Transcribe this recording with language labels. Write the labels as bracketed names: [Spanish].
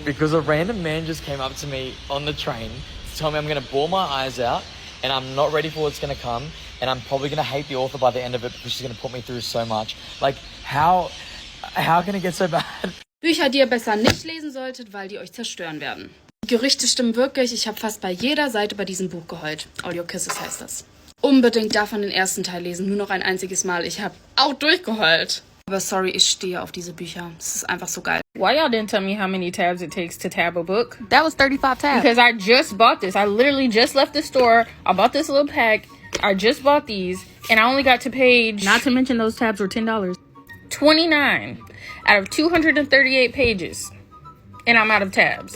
[English] Because a random man just came up to me on the train to tell me I'm going to bawl my eyes out and I'm not ready for what's going to come and I'm probably going to hate the author by the end of it because she's going to put me through so much. Like, how can it get so bad? [German] Bücher, die ihr besser nicht lesen solltet, weil die euch zerstören werden. Die Gerüchte stimmen wirklich. Ich habe fast bei jeder Seite bei diesem Buch geheult. Audio Kisses heißt das. Unbedingt davon den ersten Teil lesen. Nur noch ein einziges Mal. Ich habe auch durchgeheult. Aber sorry, ich stehe auf diese Bücher. Es ist einfach so geil. [English] Why y'all didn't tell me how many tabs it takes to tab a book? That was 35 tabs. Because I just bought this. I literally just left the store. I bought this little pack. I just bought these. And I only got to page... Not to mention those tabs were $10. 29 out of 238 pages. And I'm out of tabs.